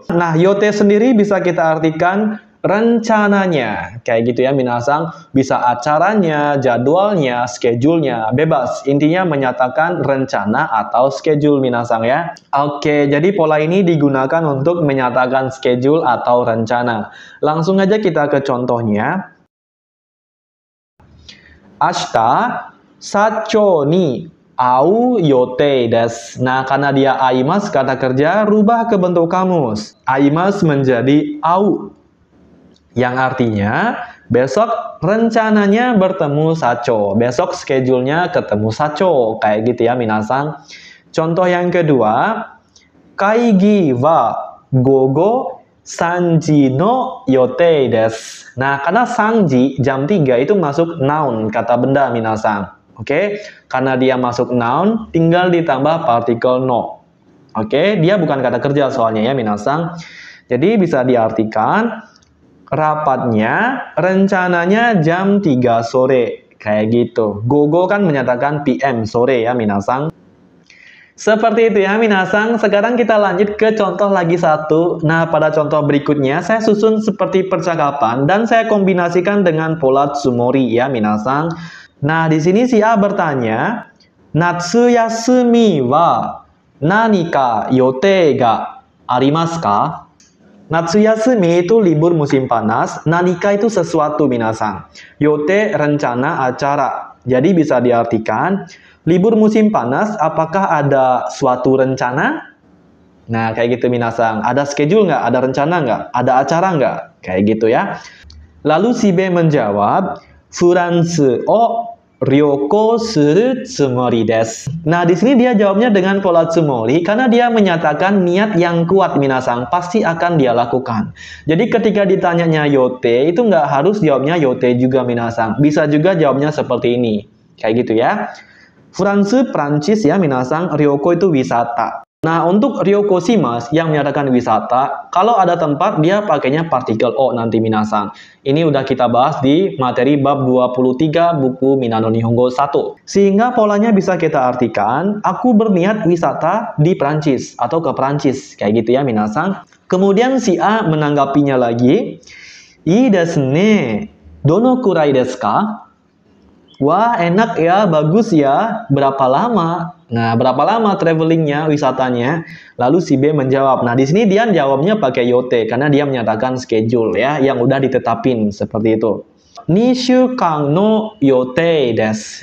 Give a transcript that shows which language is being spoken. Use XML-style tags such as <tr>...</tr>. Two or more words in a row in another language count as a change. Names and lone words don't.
<id>Nah, yote sendiri bisa kita artikan rencananya, kayak gitu ya minasang, bisa acaranya, jadwalnya, schedule-nya, bebas. Intinya menyatakan rencana atau schedule minasang ya. Oke, jadi pola ini digunakan untuk menyatakan schedule atau rencana. Langsung aja kita ke contohnya.</id> <ja>明日社長に会う予定です.</ja> <id>Nah, karena dia aimas kata kerja, rubah ke bentuk kamus. Aimas menjadi au. Yang artinya, besok rencananya bertemu Sacho. Besok schedule-nya ketemu Sacho. Kayak gitu ya, minasang. Contoh yang kedua,</id> <ja>会議は午後三時の予定です.</ja> <id>Nah, karena sanji, jam 3 itu masuk noun, kata benda, minasang. Oke, karena dia masuk noun, tinggal ditambah partikel no. Oke, dia bukan kata kerja soalnya ya, minasang. Jadi bisa diartikan rapatnya rencananya jam 3 sore. Kayak gitu. Gogo kan menyatakan PM sore ya minasang. Seperti itu ya minasang. Sekarang kita lanjut ke contoh lagi satu. Nah, pada contoh berikutnya saya susun seperti percakapan dan saya kombinasikan dengan pola tsumori ya minasang. Nah, di sini si A bertanya,</id> <ja>"夏休みは何か予定がありますか?"</ja> <id>Natsuyasumi itu libur musim panas, nanika itu sesuatu minasang. Yote rencana acara. Jadi bisa diartikan, libur musim panas apakah ada suatu rencana? Nah, kayak gitu minasang. Ada schedule nggak? Ada rencana nggak? Ada acara nggak? Kayak gitu ya. Lalu si B menjawab,</id> <ja>フランスを旅行するつもりです.</ja> <id>Nah, di sini dia jawabnya dengan pola tsumori karena dia menyatakan niat yang kuat minasang pasti akan dia lakukan. Jadi ketika ditanyanya yote itu nggak harus jawabnya yote juga minasang. Bisa juga jawabnya seperti ini. Kayak gitu ya. Furansu Prancis ya minasang, ryoko itu wisata. Nah, untuk</id> <ja>旅行します</ja> <id>yang menyatakan wisata, kalau ada tempat dia pakainya partikel o nanti minasang. Ini udah kita bahas di materi bab 23 buku Minano Nihongo 1. Sehingga polanya bisa kita artikan, aku berniat wisata di Prancis atau ke Prancis. Kayak gitu ya minasang. Kemudian si A menanggapinya lagi,</id> <ja>いいですね、どのくらいですか?</ja> <id>Wah, enak ya, bagus ya. Berapa lama? Nah, berapa lama travelingnya, wisatanya? Lalu si B menjawab. Nah, di sini dia jawabnya pakai yote karena dia menyatakan schedule ya, yang udah ditetapin seperti itu.</id> <ja>二週間の予定です.</ja>